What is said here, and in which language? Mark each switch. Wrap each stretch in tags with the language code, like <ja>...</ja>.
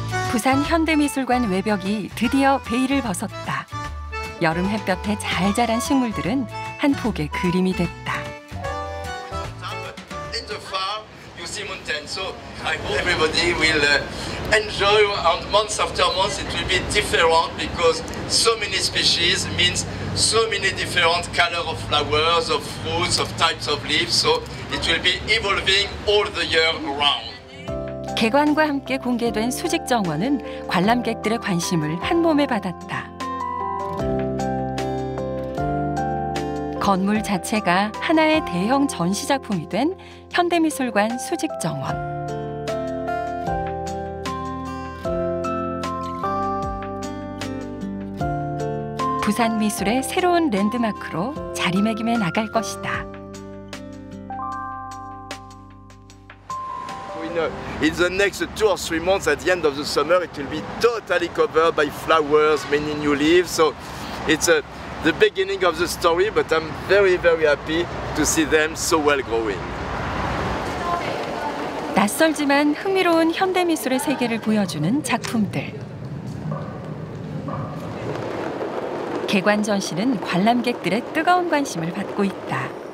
<ko>부산 현대미술관 외벽이 드디어 베일을 벗었다. 여름 햇볕에 잘 자란 식물들은 한 폭의 그림이 됐다.</ko> <en>In the farm, you see mountains. So I hope everybody will enjoy. And month after month, it will be different because so many species means so many different color of flowers, of fruits, of types of leaves. So it will be evolving all the year round.</en> <ko>개관과 함께 공개된 수직 정원은 관람객들의 관심을 한 몸에 받았다. 건물 자체가 하나의 대형 전시 작품이 된 현대미술관 수직 정원. 부산 미술의 새로운 랜드마크로 자리매김해 나갈 것이다.</ko> <en>In the next 2 or 3 months, at the end of the summer, it will be totally covered by flowers, many new leaves. So it's the beginning of the story, but I'm very, very happy to see them so well growing.</en> <ko>낯설지만 흥미로운 현대미술의 세계를 보여주는 작품들. 개관 전시는 관람객들의 뜨거운 관심을 받고 있다.</ko>